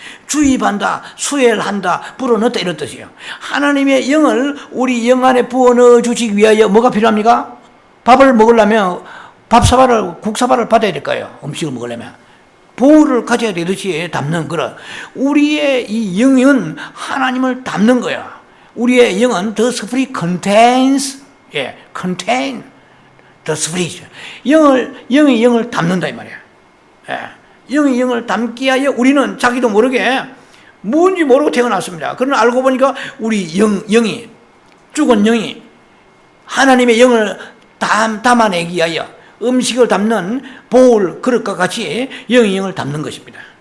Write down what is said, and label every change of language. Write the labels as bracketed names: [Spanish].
[Korean] 주입한다, 수혈한다, 불어넣었다 이런 뜻이에요. 하나님의 영을 우리 영 안에 부어넣어 주시기 위하여 뭐가 필요합니까? 밥을 먹으려면 국사발을 받아야 될까요? 음식을 먹으려면. 보호를 가져야 되듯이 담는 그런. 우리의 이 영은 하나님을 담는 거야. 우리의 영은 [English] the spirit contains, contain the spirit. [Korean] 영이 영을 담는다 이 말이야. 영이 영을 담기 위하여 우리는 자기도 모르게 뭔지 모르고 태어났습니다. 그러나 알고 보니까 우리 영이 죽은 영이 하나님의 영을 담아내기 위하여 음식을 담는 보울 그릇과 같이 영이 영을 담는 것입니다.